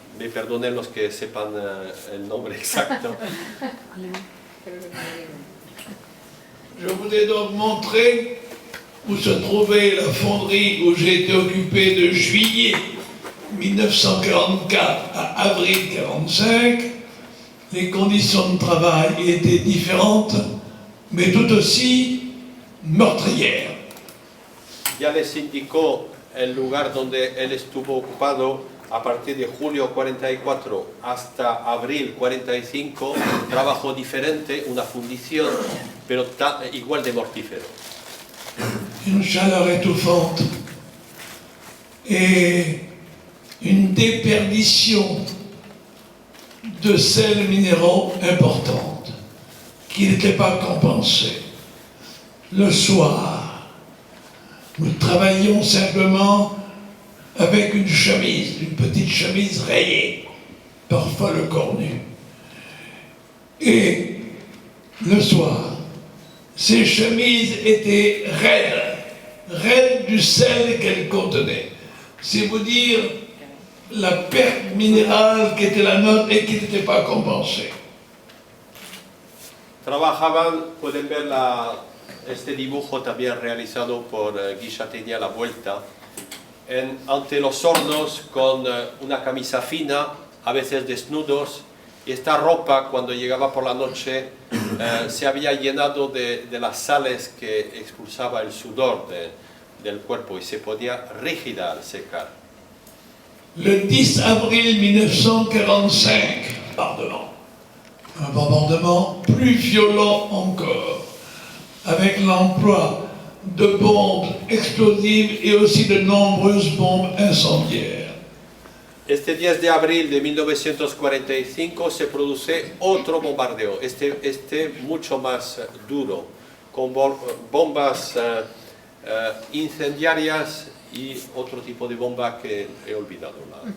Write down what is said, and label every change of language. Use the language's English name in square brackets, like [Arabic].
[Spanish] Me perdonen los que sepan el nombre exacto. [French] Je vous ai donc montré où se trouvait la fonderie où j'ai été occupé de juillet 1944 à avril 1945. Les conditions de travail étaient différentes, mais tout aussi meurtrières. [Spanish] Ya les indicó el lugar donde él estuvo ocupado, a partir de julio 44 hasta abril 45, un trabajo diferente, una fundición, pero igual de mortífero. [French] Une chaleur étouffante et une déperdition de sels minéraux importante qui n'était pas compensée. Le soir, nous travaillions simplement avec une chemise, une petite chemise rayée, parfois le corps nu. Et le soir, ces chemises étaient raides du sel qu'elles contenaient. C'est vous dire la perte minérale qui était la nôtre et qui n'était pas compensée. [Spanish] Trabajaban, pueden ver este dibujo también realizado por Guichateña a la vuelta, ante los hornos con una camisa fina, a veces desnudos, y esta ropa cuando llegaba por la noche se había llenado de las sales que expulsaba el sudor del cuerpo y se ponía rígida al secar. [French] Le 10 avril 1945, un bombardement plus violent encore, avec l'emploi de bombes explosives et aussi de nombreuses bombes incendiaires. [Spanish] Este 10 de abril de 1945 se produce otro bombardeo, este mucho más duro, con bombas incendiarias y otro tipo de bomba que he olvidado.